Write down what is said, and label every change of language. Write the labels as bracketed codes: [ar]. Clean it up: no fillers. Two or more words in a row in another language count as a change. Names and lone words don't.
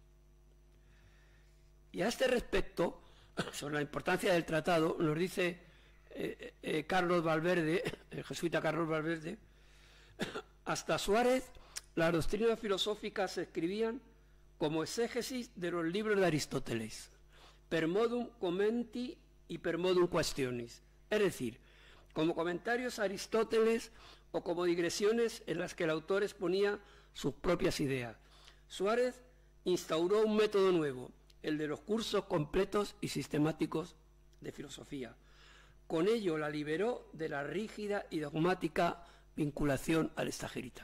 [es] Y a este respecto, sobre la importancia del tratado, nos dice Carlos Valverde, el jesuita Carlos Valverde: hasta Suárez, las doctrinas filosóficas se escribían como exégesis de los libros de Aristóteles, [la] per modum commenti y per modum questionis, [es] es decir, como comentarios a Aristóteles o como digresiones en las que el autor exponía sus propias ideas. Suárez instauró un método nuevo, el de los cursos completos y sistemáticos de filosofía. Con ello la liberó de la rígida y dogmática vinculación al extagerita.